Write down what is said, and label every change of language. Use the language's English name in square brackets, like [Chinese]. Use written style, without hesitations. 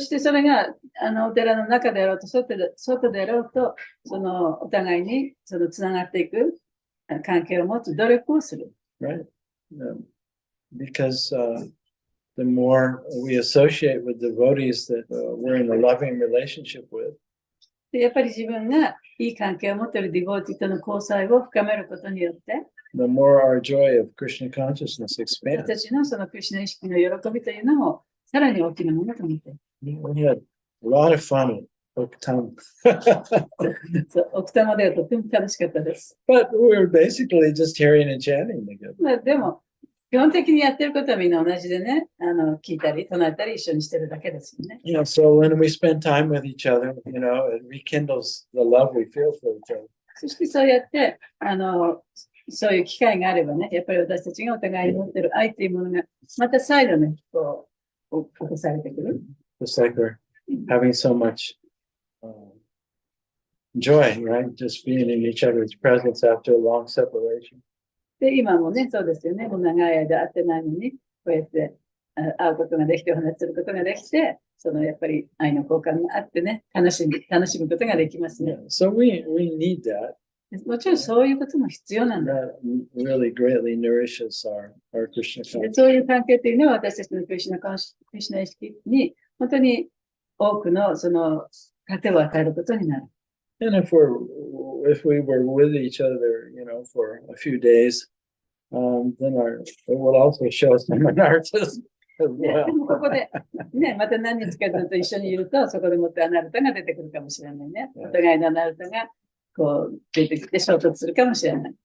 [Japanese] してそれがお寺の中であろうと外であろうと、お互いにつながっていく関係を持つ努力をする。 [English] Right? Because the more we associate with devotees that we're in a loving relationship with, [Japanese] でやっぱり自分がいい関係を持っているディボーティとの交際を深めることによって、 [English] the more our joy of Krishna consciousness [Japanese] 私 [English] expands. [Japanese] たちのそのクリスチャン意識の喜びというのもさらに大きなものと思っている。 [English] We had a lot of fun at Oktam. [Japanese] そう奥多摩ではとても楽しかったです。 [English] But we were basically just hearing and chanting together. [Japanese] まあ、でも、基本的にやってることはみんな同じでね、聞いたり、唱えたり一緒にしてるだけですよね。 [English] So when we spend time with each other, it rekindles the love we feel for each other. [Japanese] そしてそうやって、そういう機会があればね、やっぱり私たちがお互いに持ってる愛というものが、また再度ね、起こされてくる。 [English] Just like we're having so much joy, right? Just being in each other's presence after a long separation. [Japanese] で、今もね、そうですよね。もう長い間会ってないのに、こうやって会うことができて、お話しすることができて、やっぱり愛の交換があってね、楽しむことができますね。 [English] So we need that. [Japanese] もちろんそういうことも必要なんだ。 [English] That really greatly nourishes our Krishna [Japanese] で [English] consciousness. [Japanese] そういう関係というのは私たちのクリシュナ意識に本当に多くの糧を与えることになる。 [English] And if we were with each other, for a few days, then it will also show some anarthas as [Japanese] で [English] well. [Japanese] もここで、ね、また何日かずっと一緒にいると、そこでもってアナルタが出てくるかもしれないね。お互いのアナルタが出てきて衝突するかもしれない。